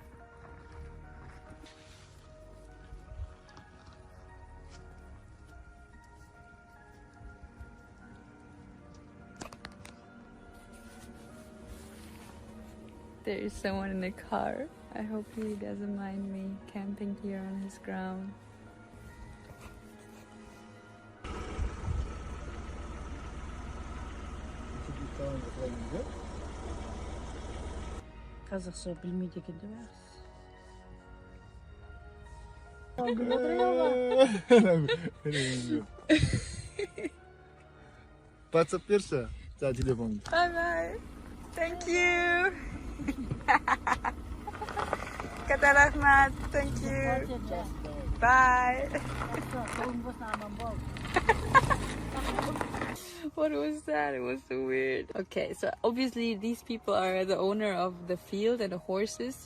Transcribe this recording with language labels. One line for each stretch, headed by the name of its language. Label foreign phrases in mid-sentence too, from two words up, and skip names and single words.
English: There is someone in the car. I hope he doesn't mind me camping here on his ground.
Kazakh: Қазақша білмейді екен деп WhatsApp берші, жаңа телефон.
English: Bye bye. Thank you.
Kazakh: Ката Рахмат.
English: Thank you. Bye. What was that? It was so weird. Okay, so obviously these people are the owner of the field and the horses.